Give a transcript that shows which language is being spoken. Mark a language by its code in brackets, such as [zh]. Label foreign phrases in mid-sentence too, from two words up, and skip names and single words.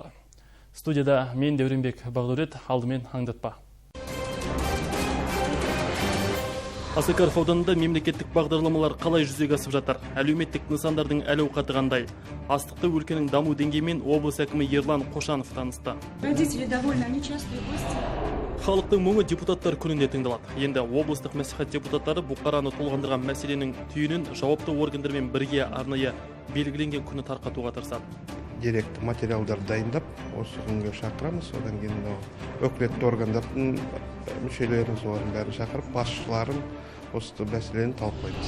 [kk] Студияда мен Дәуренбек Бағдәулет, алдымен аңдатпа. Асакаров ауданында мемлекеттік бағдарламалар қалай жүзеге асып жатыр? Әлеуметтік нысандардың әл-ауқаты қандай? Астықты өлкенің даму деңгейімен облыс әкімі Ерлан Қошанов танысты. [ru] Родители довольны, они частые гости. [kk] Халықтың мұңы депутаттар күнінде тыңдалады. Енді облыстық мәслихат депутаттары бұқараны толғандырған мәселенің түйінін жауапты органдармен бірге арнайы белгіленген күні тарқатуға тырысады. Директор материалдар дайындап, осы күнге шақырамыз. Одан кейін өкілетті органдардың мүшелерін, солардың бәрін шақырып, басшыларын осы мәселені талқылаймыз.